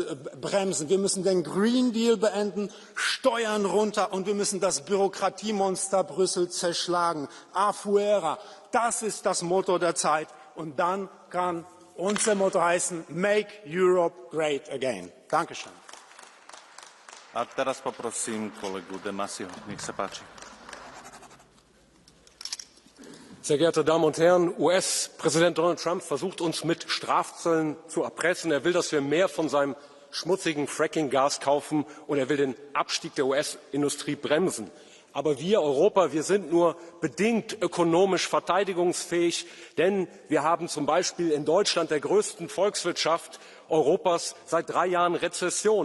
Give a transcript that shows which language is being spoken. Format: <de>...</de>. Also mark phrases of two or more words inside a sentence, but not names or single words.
<de>Wir müssen den Green Deal beenden, Steuern runter und wir müssen das Bürokratiemonster Brüssel zerschlagen. Afuera, das ist das Motto der Zeit. Und dann kann unser Motto heißen,</de> <en>Make Europe Great Again.</en> <de>Dankeschön.</de> <sk>A teraz poprosím kolegu De Massiho. Nech sa páči.</sk> <de>Sehr geehrte Damen und Herren, US-Präsident Donald Trump versucht uns mit Strafzöllen zu erpressen. Er will, dass wir mehr von seinem schmutzigen Fracking-Gas kaufen und er will den Abstieg der US-Industrie bremsen. Aber wir Europa, wir sind nur bedingt ökonomisch verteidigungsfähig, denn wir haben zum Beispiel in Deutschland, der größten Volkswirtschaft Europas, seit 3 Jahren Rezession.</de>